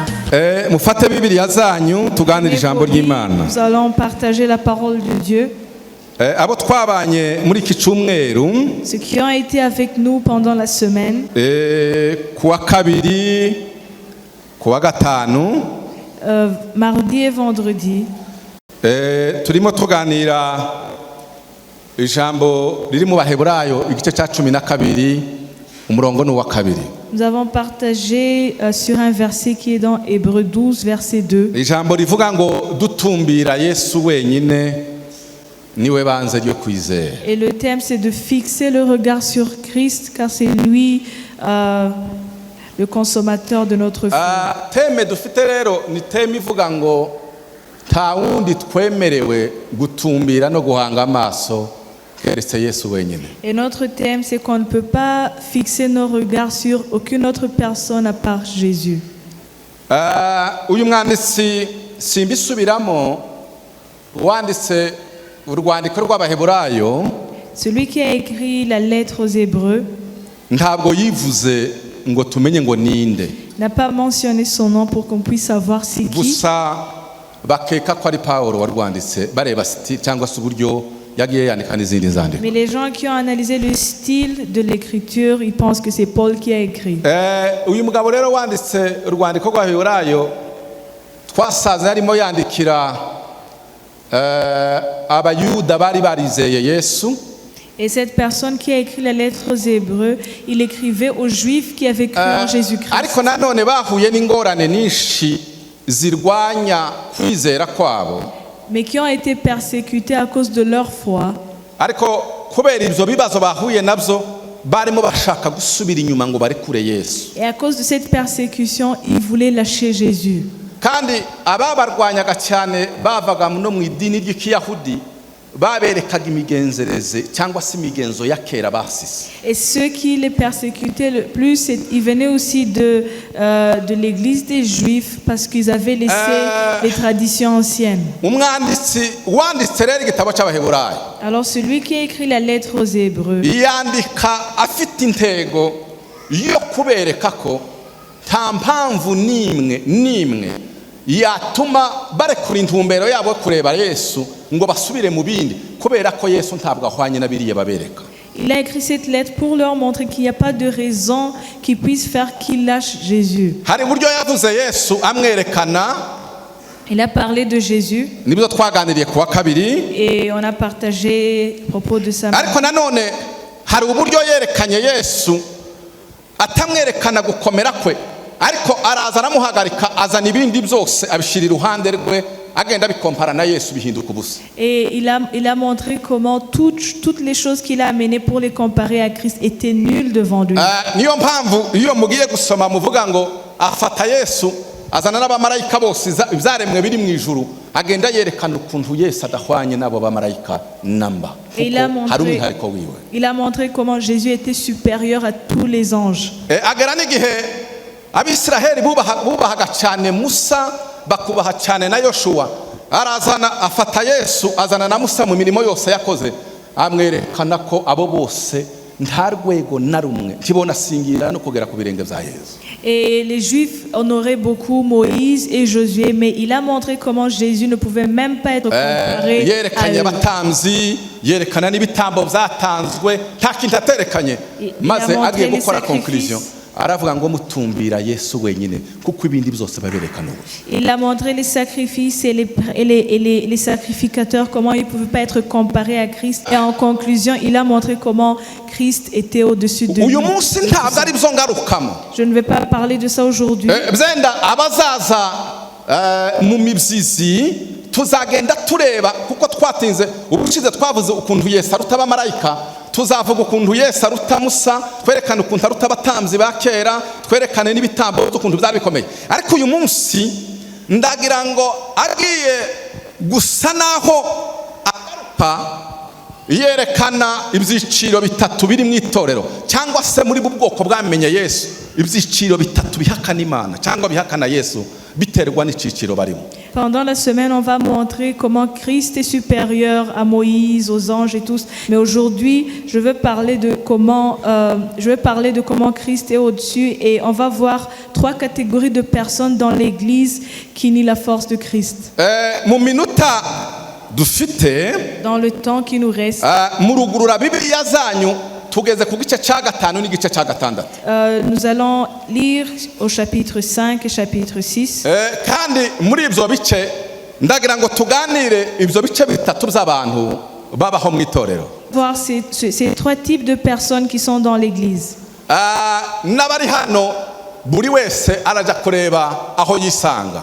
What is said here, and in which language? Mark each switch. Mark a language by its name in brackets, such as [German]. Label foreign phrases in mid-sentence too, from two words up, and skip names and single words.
[Kinyarwanda] Mufate Bibiliya zanyu tuganire ijambo ry'Imana. [French] Nous allons partager la parole de Dieu. [Kinyarwanda] Abo twabanye muri iki cyumweru, [French] Ceux qui ont été avec nous pendant la semaine, [Kinyarwanda] kuwa kabiri, kuwa gatanu, [French] mardi et vendredi, [Kinyarwanda] turimo tuganira ijambo riri mu Baheburayo igice cya 12 umurongo n'uwa kabiri. [French] nous avons partagé sur un verset qui est dans Hébreux 12, verset 2. [Kinyarwanda] Ijambo rivuga ngo dutumbira Yesu wenyine niwe banze ryo kwizera. [French] Et le thème c'est de fixer le regard sur Christ car c'est lui le consommateur de notre foi. [Kinyarwanda] Teme dufite rero ni teme ivuga ngo nta wundi twemerewe gutumbira no guhanga amaso keretse Yesu wenyine. [French] Et notre thème c'est qu'on ne peut pas fixer nos regards sur aucune autre personne à part Jésus. [Kinyarwanda] Uyu mwanditsi simbisubiramo wanditse urwandiko rw'Abaheburayo, [French] Celui qui a écrit la lettre aux Hébreux [Kinyarwanda] ntabwo yivuze ngo tumenye ngo ninde, [French] n'a pas mentionné son nom pour qu'on puisse savoir c'est qui. [Kinyarwanda] gusa bakeka ko ari Pawulo warwanditse bareba cyangwa se uburyo yagiye yandika n'izindi nzandiko. [French] Mais les gens qui ont analysé le style de l'écriture, ils pensent que c'est Paul qui a écrit. [Kinyarwanda] Uyu mugabo rero wanditse urwandiko rw'Abaheburayo twasaze arimo yandikira abayuda bari barizeye Yesu. [French] Et cette personne qui a écrit la lettre aux Hébreux, il écrivait aux Juifs qui avaient cru en Jésus-Christ. [Kinyarwanda] Ariko nanone bahuye n'ingorane nyinshi zirwanya kwizera kwabo. [French] Mais qui ont été persécutés à cause de leur foi. [Kinyarwanda] Ariko kubera ibyo bibazo bahuye nabyo barimo bashaka gusubira inyuma ngo barekure Yesu. [French] Et à cause de cette persécution, ils voulaient lâcher Jésus. [Kinyarwanda] Kandi ababarwanyaga cyane bavaga no mu idini ry'Ikiyahudi baberekaga imigenzereze cyangwa se imigenzo ya kera basise. [French] Et ceux qui les persécutaient le plus, ils venaient aussi de l'église des Juifs parce qu'ils avaient laissé les traditions anciennes. [Kinyarwanda] Umwanditsi wanditse rero igitabo cy'Abaheburayo, [French] Alors celui qui a écrit la lettre aux Hébreux, [Kinyarwanda] yandika afite intego yo kubereka ko nta mpamvu n'imwe yatuma barekura intumbero yabo kureba Yesu ngo basubire mu bindi kubera ko Yesu ntabwo ahwanye na biriya babereka. [French] il a écrit cette lettre pour leur montrer qu'il n'y a pas de raison qui puisse faire qu'ils lâchent Jésus. [Kinyarwanda] Hari uburyo yavuze Yesu amwerekana, [French] Il a parlé de Jésus [Kinyarwanda] nibyo twaganiriye kuwa kabiri. [French] et on a partagé à propos de ça. [Kinyarwanda] Ariko nanone hari uburyo yerekanye Yesu atamwerekana gukomera kwe, ariko araza aramuhagarika azana ibindi byose abishira iruhande rwe agenda bikompara na Yesu bihinduka ubusa. [French] Et il a montré comment toutes les choses qu'il a amenées pour les comparer à Christ étaient nulles devant lui. [Kinyarwanda] Niyo mpamvu iyo mugiye gusoma muvuga ngo afata Yesu azana n'abamarayika bose ibyaremwe biri mu ijuru agenda yerekana ukuntu Yesu adahwanye n'abo bamarayika namba. [French] Il a montré comment Jésus était supérieur à tous les anges. [Kinyarwanda] Agera n'igihe Abisiraheli bubahaga cyane Musa bakubaha cyane na Yoshua, arazana afata Yesu azana na Musa mu mirimo yose yakoze amwerekana ko abo bose nta rwego na rumwe kibona singira no kugera ku birenge bya Yesu. [French] Et les Juifs honoraient beaucoup Moïse et Josué, mais il a montré comment Jésus ne pouvait même pas être comparé à eux. [Kinyarwanda] Abatamzi yerekana n'ibitambo byatanzwe nta kintu aterekanye, maze agiye gukora conclusion aravuga ngo mutumbira Yesu wenyine kuko ibindi byose baberekana ubusa. [French] Il a montré les sacrifices et les sacrificateurs, comment ils ne pouvaient pas être comparés à Christ. Et en conclusion, il a montré comment Christ était au-dessus de lui. Je ne vais pas parler de ça aujourd'hui. [Kinyarwanda] Tuzagenda tureba kuko twatinze ubushize twavuze ukuntu Yesu aruta abamarayika, tuzavuga ukuntu Yesu aruta Musa, twerekana ukuntu aruta abatamzi ba kera, twerekane n'ibitambo ukuntu byari bikomeye. Ariko uyu munsi ndagira ngo agiye gusa naho agaruka yerekana ibyiciro bitatu biri mu itorero cyangwa se muri bwoko bwamenye Yesu, ibyiciro bitatu bihakana Imana cyangwa bihakana Yesu biterwa n'iciciro barimo. [French] Pendant la semaine, on va montrer comment Christ est supérieur à Moïse, aux anges et tous. Mais aujourd'hui, je veux parler de comment Christ est au-dessus, et on va voir 3 catégories de personnes dans l'Église qui nient la force de Christ. [Kinyarwanda] mu minota dufite [French] Dans le temps qui nous reste, [Kinyarwanda] murugurura bibiliya zanyu tugeze ku gice cya 5 n'igice cya 6. [French] nous allons lire au chapitre 5 et chapitre 6. [Kinyarwanda] kandi muri ibyo bice ndagira ngo tuganire ibyo bice bitatu by'abantu babaho mu itorero. [French] Voir ces 3 types de personnes qui sont dans l'Église. [Kinyarwanda] n'abari hano buri wese araja kureba aho yisanga.